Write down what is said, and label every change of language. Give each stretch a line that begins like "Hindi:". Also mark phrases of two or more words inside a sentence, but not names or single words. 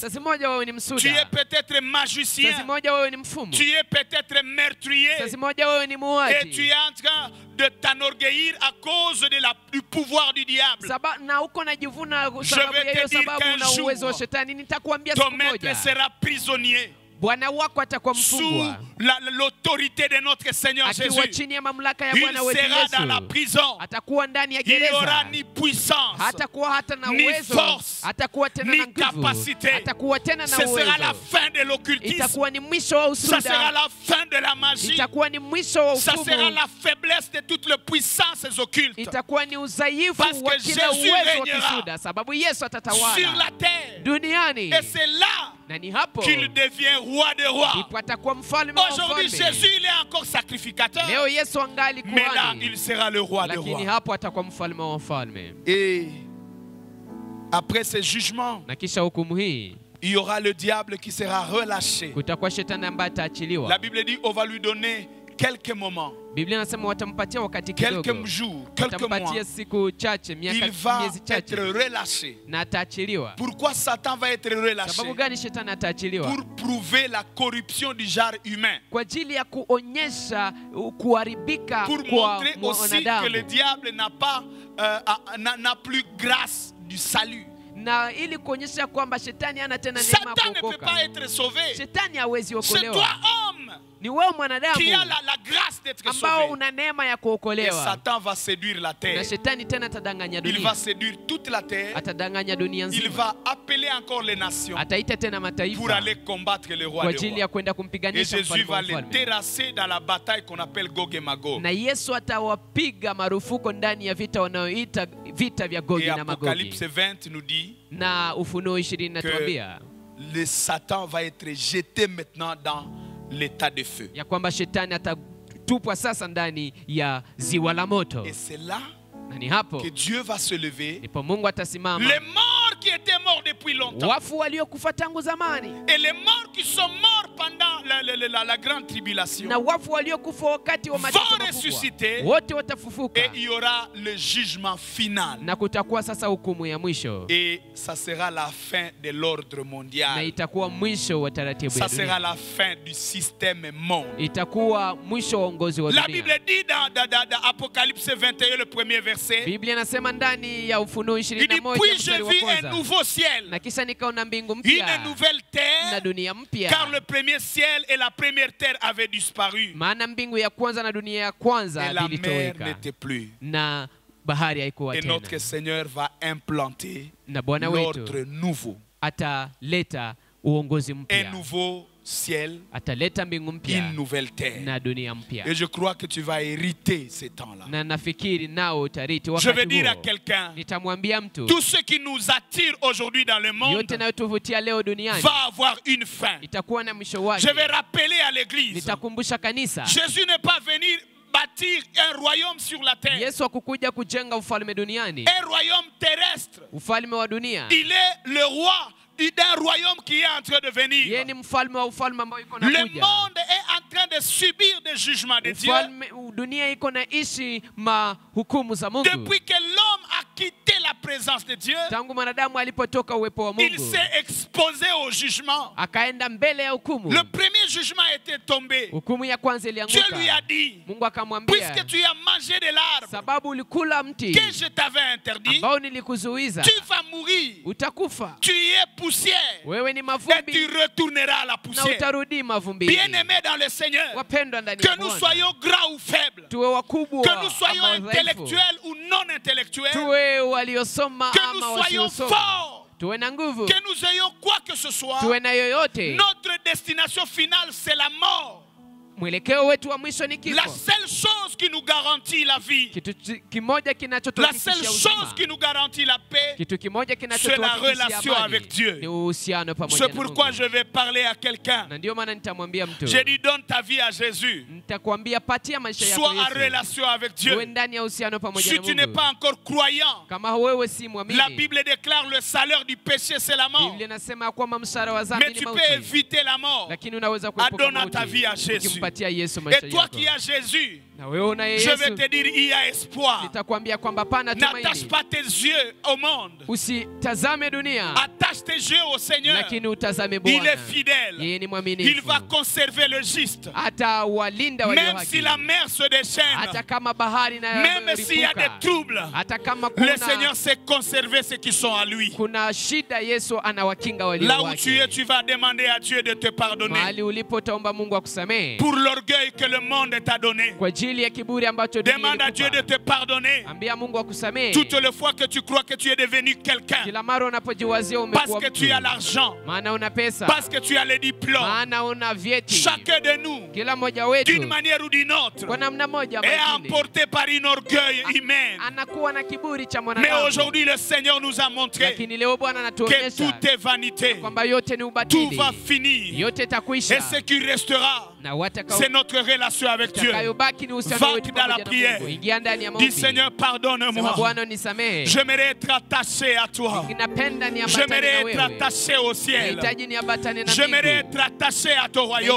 Swahili: sasa moja wewe ni
French: tu
Swahili: msuda,
French: es peut-être
Swahili: sasa
French: magicien,
Swahili: moja wewe ni mfumu,
French: tu es peut-être meurtrier,
Swahili: sasa moja wewe ni
French: et tu
Swahili: muuaji,
French: es en train de t'enorgueillir à cause du pouvoir du diable.
Swahili: na uko najivuna
French: Je
Swahili: sababu
French: vais
Swahili: ya hiyo
French: te dire
Swahili: sababu na
French: qu'un
Swahili: uwezo wa
French: jour,
Swahili: shetani. Nitakwambia
French: ton
Swahili: siku
French: maître
Swahili: moja
French: sera prisonnier
Swahili: bwana wako atakuwa
French: sous
Swahili: mfungwa
French: l'autorité de notre Seigneur
Swahili: akiwa
French: Jésus.
Swahili: chini ya mamlaka ya
French: Il
Swahili: Bwana wetu
French: sera dans la
Swahili: Yesu.
French: prison.
Swahili: Atakuwa ndani ya
French: Il n'y aura
Swahili: gereza,
French: ni puissance,
Swahili: hatakuwa hata na
French: ni
Swahili: uwezo,
French: force,
Swahili: atakuwa tena
French: ni
Swahili: na nguvu,
French: capacité.
Swahili: atakuwa tena na
French: Ce sera la
Swahili: uwezo.
French: fin de l'occultisme.
Swahili: Itakuwa ni mwisho wa
French: Ça sera
Swahili: usuda,
French: la fin de la magie.
Swahili: itakuwa ni mwisho wa
French: Ça sera
Swahili: ufumu,
French: la faiblesse de toutes les puissances occultes
Swahili: itakuwa ni udhaifu
French: Parce
Swahili: wa
French: que
Swahili: kila
French: Jésus
Swahili: uwezo wa
French: régnera
Swahili: kisuda, sababu Yesu
French: sur
Swahili: atatawala
French: la terre.
Swahili: duniani,
French: Et c'est là
Swahili: na ni hapo
French: qu'il devient roi des rois.
Swahili: ndipo atakuwa mfalme wa
French: Aujourd'hui,
Swahili: wafalme.
French: Jésus, il est encore sacrificateur.
Swahili: Leo Yesu angali
French: Mais là,
Swahili: kuhani,
French: il sera le roi des
Swahili: lakini
French: rois.
Swahili: hapo atakuwa mfalme wa wafalme.
French: Et après ce jugement,
Swahili: Na kisha hukumu hii
French: il y aura le diable qui sera relâché.
Swahili: kutakuwa shetani ambaye
French: La
Swahili: ataachiliwa.
French: Bible dit on va lui donner quelques moments,
Swahili: Biblia inasema watampatia wakati
French: quelques
Swahili: kidogo,
French: jours, quelques mois,
Swahili: watampatia siku chache,
French: il
Swahili: miaka
French: va
Swahili: miezi
French: être
Swahili: chache,
French: relâché.
Swahili: na ataachiliwa.
French: Pourquoi Satan va être relâché?
Swahili: Sababu gani shetani ataachiliwa?
French: Pour prouver la corruption du genre humain.
Swahili: Kwa ajili ya kuonyesha kuharibika
French: Pour
Swahili: kwa
French: montrer aussi que le
Swahili: mwanadamu,
French: diable n'a plus grâce du salut.
Swahili: na ili kuonyesha kwamba shetani hana tena neema ya
French: Satan ne peut
Swahili: kuokoka.
French: pas être sauvé.
Swahili: Shetani hawezi
French: C'est toi,
Swahili: okolewa.
French: homme,
Swahili: Ni wewe mwanadamu
French: qui a la grâce d'être
Swahili: ambao
French: sauvé.
Swahili: una neema ya
French: Et
Swahili: kuokolewa.
French: Satan va séduire la
Swahili: Na
French: terre.
Swahili: shetani tena atadanganya
French: Il va
Swahili: dunia,
French: séduire toute la terre.
Swahili: atadanganya dunia
French: Il
Swahili: nzima,
French: va appeler encore les nations
Swahili: ataita tena
French: pour
Swahili: mataifa
French: aller combattre le roi
Swahili: kwa
French: des
Swahili: ajili
French: rois.
Swahili: ya kwenda
French: Et
Swahili: kumpiganisha
French: Jésus
Swahili: mfalme
French: va
Swahili: wa
French: les
Swahili: mfalme.
French: terrasser dans la bataille qu'on appelle Gog et Magog.
Swahili: Na Yesu atawapiga marufuku ndani ya vita wanaoita vita vya Gogi
French: Et
Swahili: na
French: Apocalypse
Swahili: Magogi.
French: 20 nous dit
Swahili: Na Ufunuo 20 natuambia
French: le Satan va être jeté maintenant dans l'état de feu.
Swahili: ya kwamba shetani atatupwa sasa ndani ya ziwa la moto,
French: Et c'est là
Swahili: na ni hapo
French: que Dieu va se lever.
Swahili: ndipo Mungu atasimama.
French: Les morts qui étaient morts depuis longtemps
Swahili: Wafu waliokufa tangu zamani
French: et les morts qui sont morts pendant la grande tribulation
Swahili: na wafu waliokufa wakati wa mateso
French: vont
Swahili: makubwa
French: ressusciter,
Swahili: wote watafufuka,
French: et il y aura le jugement final.
Swahili: na kutakuwa sasa hukumu ya mwisho,
French: Et ça sera la fin de l'ordre
Swahili: na
French: mondial.
Swahili: itakuwa mwisho wa taratibu ya
French: Ça sera
Swahili: dunia,
French: la fin du système monde.
Swahili: itakuwa mwisho wa uongozi wa
French: La
Swahili: dunia.
French: Bible dit dans Apocalypse 21, le premier verset,
Swahili: Biblia inasema ndani ya Ufunuo
French: il dit,
Swahili: 21
French: puis
Swahili: mstari
French: je
Swahili: wa
French: vis un
Swahili: kwanza,
French: nouveau ciel,
Swahili: na kisha nikaona mbingu
French: une
Swahili: mpya
French: nouvelle
Swahili: na
French: terre,
Swahili: dunia mpya,
French: car le premier ciel et la première terre avaient disparu.
Swahili: maana mbingu ya kwanza na dunia ya kwanza
French: Et la mer
Swahili: vilitoweka
French: n'était plus.
Swahili: na bahari haikuwa
French: Et notre
Swahili: tena,
French: Seigneur va implanter
Swahili: na Bwana
French: l'ordre
Swahili: wetu
French: nouveau.
Swahili: ataleta uongozi
French: Un
Swahili: mpya,
French: nouveau ciel,
Swahili: ataleta mbingu
French: une
Swahili: mpya
French: nouvelle terre.
Swahili: na dunia mpya.
French: Et je crois que tu vas hériter ces temps-là.
Swahili: Na nafikiri nao utariti
French: Je vais
Swahili: wakati
French: dire à
Swahili: huo.
French: quelqu'un,
Swahili: Nitamwambia mtu
French: tout ce qui nous attire aujourd'hui dans le monde
Swahili: yote nayotuvutia leo duniani
French: va avoir une fin.
Swahili: itakuwa na mwisho wake.
French: Je vais rappeler à l'église,
Swahili: Nitakumbusha kanisa,
French: Jésus n'est pas venu bâtir un royaume sur la terre,
Swahili: Yesu hakukuja kujenga ufalme duniani,
French: un royaume terrestre.
Swahili: ufalme wa dunia.
French: Il est le roi d'un royaume qui est en train de venir.
Swahili: Yeye ni mfalme wa ufalme ambao iko
French: Le
Swahili: nakuja.
French: monde est en train de subir des jugements de Dieu
Swahili: Dunia iko naishi mahukumu za Mungu.
French: depuis que l'homme a quitté la présence de Dieu.
Swahili: Tangu mwanadamu alipotoka uwepo wa
French: Il
Swahili: Mungu
French: s'est exposé au jugement.
Swahili: akaenda mbele ya hukumu,
French: Le premier jugement était tombé.
Swahili: hukumu ya kwanza
French: Dieu
Swahili: ilianguka.
French: lui a dit,
Swahili: Mungu akamwambia,
French: puisque tu as mangé de l'arbre
Swahili: sababu ulikula mti
French: que je t'avais interdit,
Swahili: ambao nilikuzuiza,
French: tu vas mourir.
Swahili: utakufa.
French: Tu es poussière
Swahili: Wewe ni
French: et tu
Swahili: mavumbi
French: retourneras à la
Swahili: na
French: poussière.
Swahili: utarudi mavumbini.
French: Bien-aimés dans le Seigneur,
Swahili: Wapendwa ndani
French: que
Swahili: ya
French: nous
Swahili: Bwana,
French: soyons grands ou faibles,
Swahili: tuwe wakubwa
French: que nous soyons
Swahili: ama wadhaifu,
French: intellectuels ou non intellectuels,
Swahili: tuwe waliosoma
French: que
Swahili: ama
French: nous soyons
Swahili: wasiosoma,
French: forts,
Swahili: tuwe na nguvu,
French: que nous ayons quoi que ce soit,
Swahili: tuwe na yoyote.
French: notre destination finale c'est la mort.
Swahili: Mwelekeo wetu wa mwisho ni
French: La
Swahili: kifo.
French: seule chose qui nous garantit la vie,
Swahili: Kitu kimoja
French: la
Swahili: kinachotuhakikishia
French: seule
Swahili: uzima,
French: chose qui nous garantit la paix,
Swahili: kitu kimoja
French: c'est la
Swahili: kinachotuhakikishia
French: relation
Swahili: amani
French: avec Dieu.
Swahili: ni uhusiano pamoja
French: c'est
Swahili: na
French: pourquoi
Swahili: Mungu.
French: je vais parler à quelqu'un.
Swahili: Na ndio maana nitamwambia mtu,
French: J'ai dit donne ta vie à Jésus.
Swahili: nitakwambia patia maisha yako
French: Sois en
Swahili: Yesu,
French: relation avec
Swahili: uwe
French: Dieu.
Swahili: ndani ya uhusiano pamoja
French: Si
Swahili: na
French: tu n'es
Swahili: Mungu.
French: pas encore croyant,
Swahili: Kama wewe si
French: la
Swahili: mwamini,
French: Bible déclare le salaire du péché c'est la mort.
Swahili: Biblia inasema ya kwamba mshahara wa dhambi
French: Mais
Swahili: ni
French: tu peux
Swahili: mauti,
French: éviter la mort.
Swahili: lakini unaweza kuepuka
French: Adonne ta vie à
Swahili: mauti
French: Jésus.
Swahili: ukimpatia Yesu maisha
French: Et toi
Swahili: yako.
French: qui as Jésus,
Swahili: Na wewe unaye
French: je vais
Swahili: Yesu,
French: te dire il y a espoir.
Swahili: nitakwambia kwamba pana
French: N'attache
Swahili: tumaini.
French: pas tes yeux au monde.
Swahili: Usitazame dunia,
French: Attache tes yeux au Seigneur.
Swahili: lakini utazame
French: Il
Swahili: Bwana.
French: est fidèle.
Swahili: Yeye ni
French: Il
Swahili: mwaminifu,
French: va conserver le juste.
Swahili: atawalinda walio
French: Même si
Swahili: haki.
French: la mer se déchaîne,
Swahili: Hata kama bahari na
French: même s'il y a des troubles,
Swahili: hata kama
French: le Seigneur
Swahili: kuna,
French: sait conserver ceux qui sont à lui.
Swahili: kuna shida, Yesu anawakinga walio
French: Là où tu es,
Swahili: wake.
French: tu vas demander à Dieu de te pardonner
Swahili: Mahali ulipo utaomba Mungu akusamehe
French: pour l'orgueil que le monde t'a donné.
Swahili: kwa ajili ya kiburi ambacho dunia
French: Demande à Dieu de
Swahili: ilikupa.
French: te pardonner
Swahili: Ambia Mungu akusamehe
French: toutes les fois que tu crois que tu es devenu quelqu'un,
Swahili: kila mara unapojiwazia
French: parce
Swahili: umekuwa
French: que tu as
Swahili: mtu,
French: l'argent,
Swahili: maana una pesa,
French: parce que tu as les diplômes.
Swahili: maana una vyeti.
French: Chacun de nous,
Swahili: Kila mmoja
French: d'une
Swahili: wetu
French: manière ou d'une autre,
Swahili: kwa namna moja ama
French: est
Swahili: nyingine
French: emporté par un orgueil humain.
Swahili: anakuwa na kiburi cha
French: Mais
Swahili: mwanadamu,
French: aujourd'hui, le Seigneur nous a montré
Swahili: lakini leo Bwana
French: que
Swahili: anatuonyesha
French: tout est vanité,
Swahili: kwamba yote ni
French: tout
Swahili: ubatili,
French: va finir.
Swahili: yote
French: Et
Swahili: itakwisha,
French: ce qui restera, c'est notre relation avec Dieu. Va dans la prière. Dis Seigneur, pardonne-moi. J'aimerais être attaché à toi. J'aimerais être attaché au ciel. J'aimerais être attaché à ton royaume.